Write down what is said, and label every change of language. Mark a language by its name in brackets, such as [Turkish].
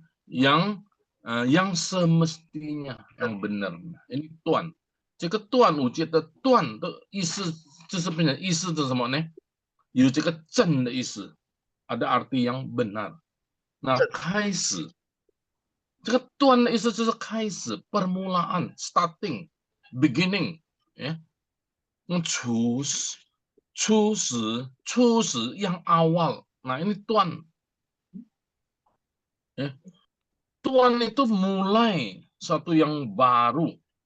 [Indonesian] Yang semestinya, yang benar. Ini Tuan. [Chinese] 这个端午节的端的意思就是变成意思是什么呢？有这个正的意思， [Indonesian] ada arti yang benar. [Chinese] Nah, 开始，这个端的意思就是开始，permulaan, starting, beginning, ya. 初始 [Indonesian] yang awal. Nah, ini tuan. Tuan itu mulai satu yang baru.